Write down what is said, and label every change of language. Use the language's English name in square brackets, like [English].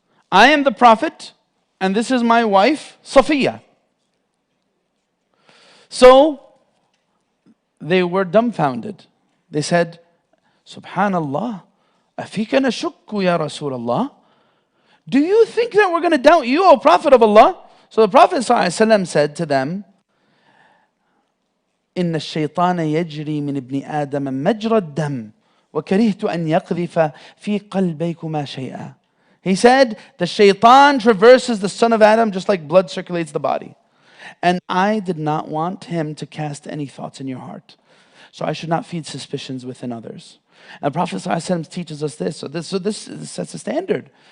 [English] I am the Prophet, and this is my wife, Safiya. So they were dumbfounded. They said, [Arabic] Subhanallah, afika nashukku ya Rasulullah. [English] Do you think that we're going to doubt you, O Prophet of Allah? So the Prophet ﷺ said to them, [Arabic] إن الشيطان يجري من ابن آدم مجرى الدم وكرهت أن يقذف في قلبيكما شيئا. [English] He said, the shaitan traverses the son of Adam just like blood circulates the body. And I did not want him to cast any thoughts in your heart. So I should not feed suspicions within others. And the Prophet ﷺ teaches us this. So this sets a standard.